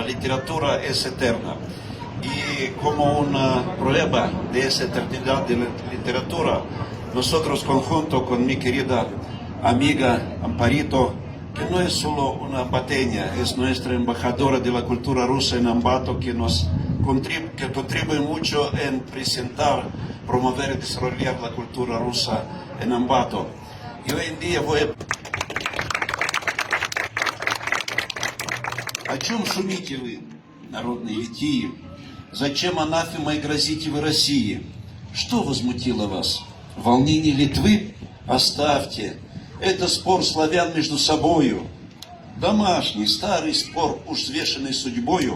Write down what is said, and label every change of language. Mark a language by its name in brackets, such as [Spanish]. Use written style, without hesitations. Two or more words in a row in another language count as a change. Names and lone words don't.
[Spanish] La literatura es eterna Y como una prueba de esa eternidad de la literatura, nosotros conjunto con mi querida amiga Amparito, que no es solo una ambateña, es nuestra embajadora de la cultura rusa en Ambato, que contribuye mucho en presentar, promover y desarrollar la cultura rusa en Ambato. Y hoy en día [Russian] О чем шумите вы, народные литии? Зачем анафемой грозите вы России? Что возмутило вас? Волнение Литвы? Оставьте. Это спор славян между собою. Домашний, старый спор, уж взвешенный судьбою.